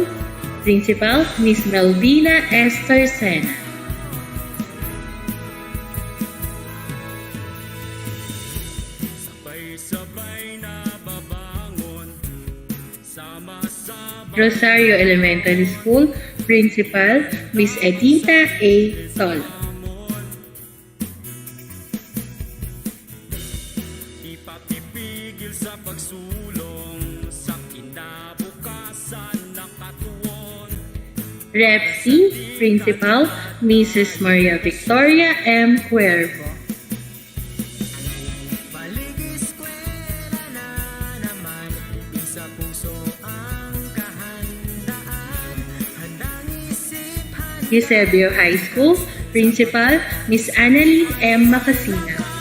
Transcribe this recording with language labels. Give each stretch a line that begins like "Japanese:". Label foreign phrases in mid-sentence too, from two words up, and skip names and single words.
English: Principal, Ms. Melvina S. Tarsena. Rosario Elementary School. Principal, Ms. Edita A. Tol. Rep C. Principal, Mrs. Maria Victoria M. Cuervo. Eusebio High School. Principal, Ms. Annalie M. Macasina.